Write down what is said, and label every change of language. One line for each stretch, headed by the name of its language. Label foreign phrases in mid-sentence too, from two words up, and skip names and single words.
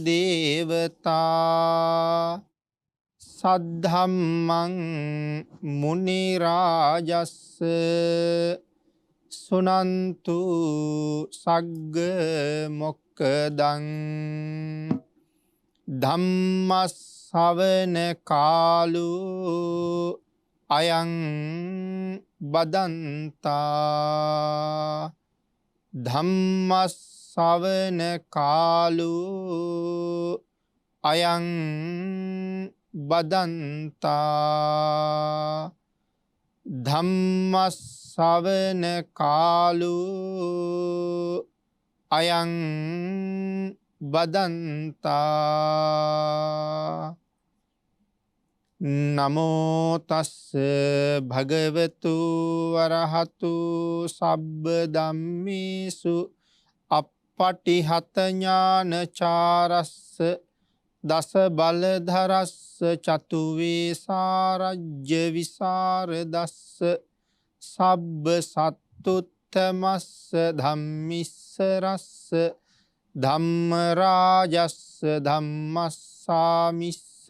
Pali: දේවතා සද්ධම්මං මුනි රාජස්ස සුනන්තු සග්ග මොක්කදං ධම්මස්සවන කාලෝ අයං බදන්තා ධම්මස්සවන කාලෝ අයං බදන්තා ධම්මස්සවන කාලෝ අයං බදන්තා නමෝ තස්ස භගවතු වරහතු සබ්බ ධම්මේසු අප්පටිහත ඥානචාරස්ස දස බලධරස්ස චතු වේසාරජ්‍ය විසරදස්ස සබ්බ සත්තුත්තමස්ස ධම්මිස්සරස්ස ධම්ම රාජස්ස ධම්මස්සාමිස්ස